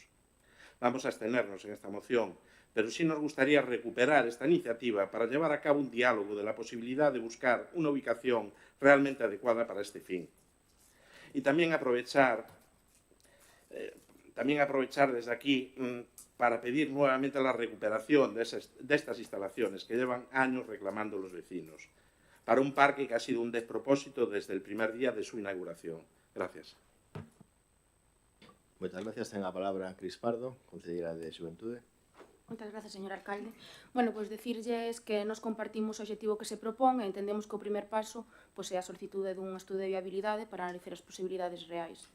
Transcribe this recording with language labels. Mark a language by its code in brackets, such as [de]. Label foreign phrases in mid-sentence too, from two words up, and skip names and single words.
[es] Vamos a abstenernos en esta moción, pero sí nos gustaría recuperar esta iniciativa para llevar a cabo un diálogo de la posibilidad de buscar una ubicación realmente adecuada para este fin. Y también aprovechar desde aquí para pedir nuevamente la recuperación de estas instalaciones que llevan años reclamando los vecinos, para un parque que ha sido un despropósito desde el primer día de su inauguración. Gracias. [gl] Moitas gracias. Ten a palabra Cris Pardo, concelleira de Xuventude. Moitas grazas, señor alcalde. Bueno, pois dicirlles que nos compartimos o objetivo que se propón e entendemos que o primer paso pois, é a solicitude dun estudo de viabilidade para analizar as posibilidades reais.